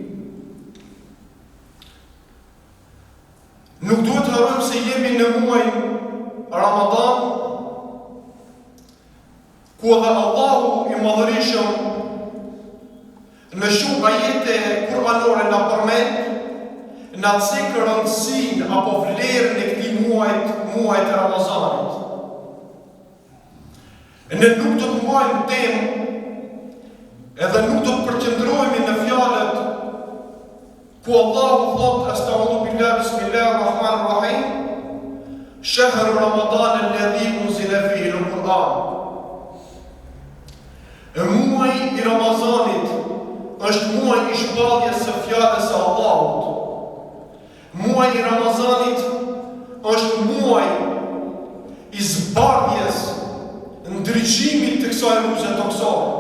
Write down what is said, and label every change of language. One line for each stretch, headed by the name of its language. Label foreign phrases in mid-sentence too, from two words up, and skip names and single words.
Albanian: Nuk duhet të harrojmë se jemi në muajin Ramadan, ku edhe Allahu i Madhërisëm në shumë ajete kuranore na përmend na cek rëndësinë apo vlerën e këtij muajit të Ramazanit. Ne nuk do të mbajmë temë edhe nuk do të përqendrohemi në fjalët ku Allahu thotë
Arabic: أستغفر بالله بسم الله الرحمن الرحيم شهر رمضان الذي أنزل فيه القرآن.
Albanian: Muaji i Ramazanit është muaji i shpalljes së fjalës së Allahut. Muaji i Ramazanit është muaji i zbardhjes, ndriçimit të kësaj rruze toksore.